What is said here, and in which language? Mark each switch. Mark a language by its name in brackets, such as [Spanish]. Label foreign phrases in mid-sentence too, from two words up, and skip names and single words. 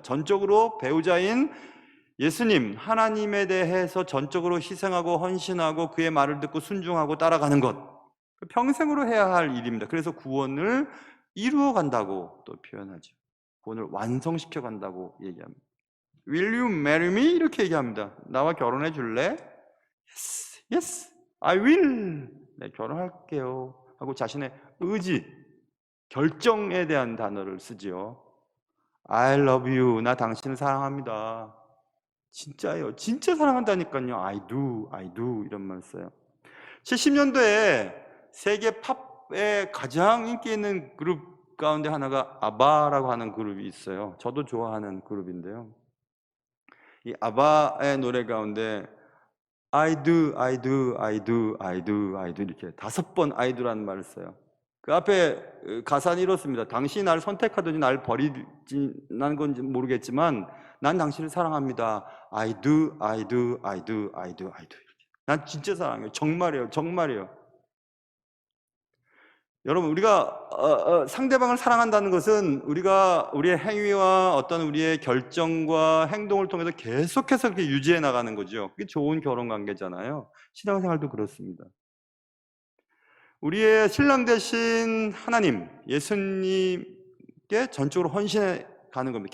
[Korean] 전적으로 배우자인 예수님, 하나님에 대해서 전적으로 희생하고 헌신하고 그의 말을 듣고 순종하고 따라가는 것, 평생으로 해야 할 일입니다. 그래서 구원을 이루어 간다고 또 표현하죠. 구원을 완성시켜 간다고 얘기합니다. [English] Will you marry me? [Korean] 이렇게 얘기합니다. 나와 결혼해 줄래? [English] Yes, yes, I will. [Korean] 네, 결혼할게요 하고 자신의 의지, 결정에 대한 단어를 쓰지요. [English] I love you. [Korean] 나 당신을 사랑합니다. 진짜예요. 진짜 사랑한다니까요. [English] I do [Korean] 이런 말 써요. 70년도에 세계 팝의 가장 인기 있는 그룹 가운데 하나가 아바라고 하는 그룹이 있어요. 저도 좋아하는 그룹인데요. 이 아바의 노래 가운데 [English] I do [Korean] 이렇게 5번 [English] I do [Korean] 라는 말을 써요. 그 앞에 가사는 이렇습니다. 당신이 나를 선택하더니 나를 버리는 건지 모르겠지만 난 당신을 사랑합니다. I do, I do, I do, I do, I do. 난 진짜 사랑해요. 정말이에요. 정말이에요. 여러분, 우리가 상대방을 사랑한다는 것은 우리가 우리의 행위와 어떤 우리의 결정과 행동을 통해서 계속해서 그렇게 유지해 나가는 거죠. 그게 좋은 결혼 관계잖아요. 신앙생활도 그렇습니다. 우리의 신랑 되신 하나님, 예수님께 전적으로 헌신해 가는 겁니다.